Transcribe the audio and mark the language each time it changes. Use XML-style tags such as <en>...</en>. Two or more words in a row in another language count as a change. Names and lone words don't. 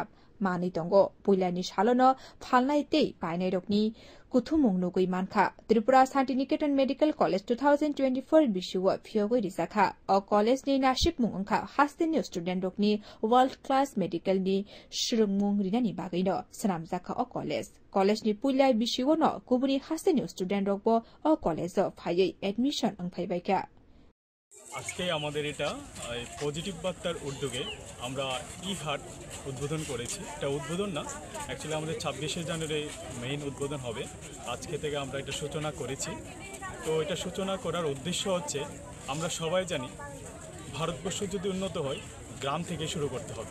<trp>mani tongo puilani shalono phalnai tei painai rokni kuthumung nugui mankha Tripura Santiniketon Medical College 2024 bishuwa phiogoi risakha o college ni nashik mungkha hasteni student rokni</trp> <en>world class medical</en> <trp>ni shrungmung rinani bagaino senamjaka o college ni puilai bishuwa no kubuni hasteni student rokbo o college o phaiei admission angphaibaika</trp> <bn>আজকে আমাদের এটা পজিটিভ বার্তার উদ্যোগে আমরা ই-হার্ট উদ্বোধন করেছি। এটা উদ্বোধন না, অ্যাকচুয়ালি আমাদের 26শে জানুয়ারি মেইন উদ্বোধন হবে। আজকে থেকে আমরা এটা সূচনা করেছি। তো এটা সূচনা করার উদ্দেশ্য হচ্ছে আমরা সবাই জানি ভারতবর্ষ যদি উন্নত হয় গ্রাম থেকে শুরু করতে হবে।</bn>